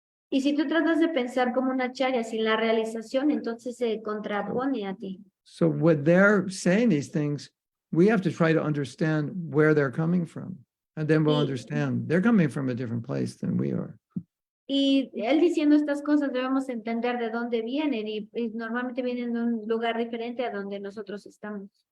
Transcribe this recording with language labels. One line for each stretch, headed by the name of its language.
Spanish: Y si tú tratas de pensar como una acharya sin la realización, entonces se contrapone a ti.
English: So what they're saying these things, we have to try to understand where they're coming from. And then we'll understand they're coming from a different place than we are.
Spanish: Y él diciendo estas cosas debemos entender de dónde vienen y normalmente vienen de un lugar diferente a donde nosotros estamos.